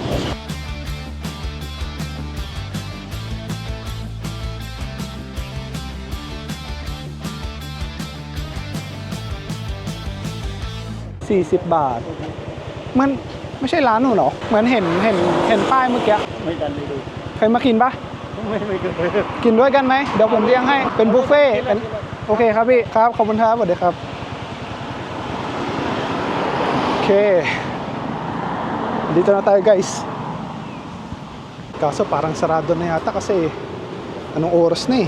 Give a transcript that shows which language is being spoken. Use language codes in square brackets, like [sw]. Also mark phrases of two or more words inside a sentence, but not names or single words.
[th] 40 บาทมันไม่ใช่ร้านหนูเหรอเหมือนเห็นป้ายเมื่อกี้ ไม่ดันไม่ดู เคยมากินปะ ไม่เคย กินด้วยกันไหมเดี๋ยวผมเลี้ยงให้เป็นบุฟเฟ่ต์โอเคครับพี่ครับขอบคุณครับสวัสดีครับ Okay. [tl] Dito na tayo guys. Kaso parang sarado na yata kasi anong oras na eh?